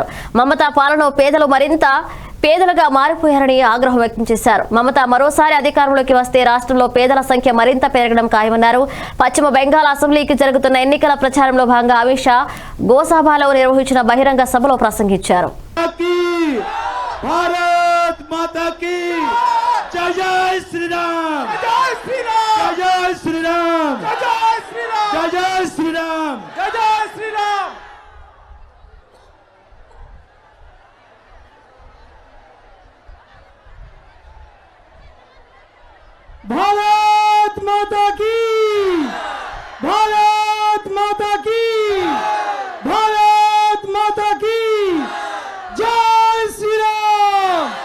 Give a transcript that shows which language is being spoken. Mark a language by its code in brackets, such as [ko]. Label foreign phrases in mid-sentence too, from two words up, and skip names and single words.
[te] మమతా పాలనలో పేదలు మరింత పేదలుగా మారిపోయారని ఆగ్రహం వ్యక్తం చేశారు. మమతా మరోసారి అధికారంలోకి వస్తే రాష్ట్రంలో పేదల సంఖ్య మరింత పెరగడం ఖాయమన్నారు. పశ్చిమ బెంగాల్ అసెంబ్లీకి జరుగుతున్న ఎన్నికల ప్రచారంలో భాగంగా అమిత్ షా గోసాబాలో నిర్వహించిన బహిరంగ సభలో ప్రసంగించారు. [hi] भारत माता की जय जय श्री राम, जय श्री राम, जय श्री राम, जय श्री राम, जय श्री राम, जय श्री राम। भारत माता की, भारत माता की, भारत माता की जय श्री राम।